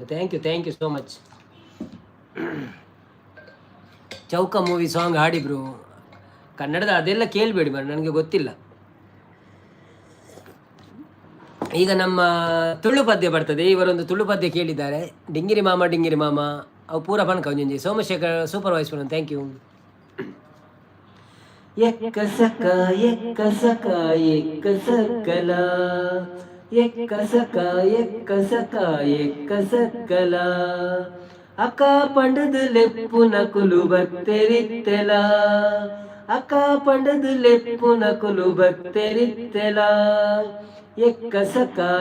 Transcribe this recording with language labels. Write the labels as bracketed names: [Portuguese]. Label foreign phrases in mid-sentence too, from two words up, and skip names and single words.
[English] Thank you so much. [Kannada] ಚೌಕ [English] movie song [Kannada] ಹಾಡಿಬ್ರು ಕನ್ನಡದ ಅದೆಲ್ಲ ಕೇಳಬೇಡಿ ಮರ, ನನಗೆ ಗೊತ್ತಿಲ್ಲ. ಈಗ ನಮ್ಮ ತುಳು ಪದ್ಯ ಬರ್ತದೆ. ಇವರೊಂದು ತುಳು ಪದ್ಯ ಕೇಳಿದ್ದಾರೆ. [Tulu] ಡಿಂಗಿರಿ ಮಾಮ ಅವು ಪೂರ ಪನ್ಕ ಒಂಜಿ ಸೋಮಶೇಖರ್ ಸೂಪರ್ವೈಸರ್. [English] Thank you. [Tulu] ಎಕ್ಕಸಕ ಎಕ್ಕಸಕಲ ಎಕ್ಕಸಕಲ ಅಕ್ಕ ಪಂಡದು ಲೆಪ್ಪುನ ಕುಲು ಬತ್ತೆರಿತ್ತೆಲ ಅಕ್ಕ ಪಂಡದು ಲೆಪ್ಪುನ ಕುಲು ಬತ್ತೆರಿತ್ತೆಲ ಎಕ್ಕಸಕ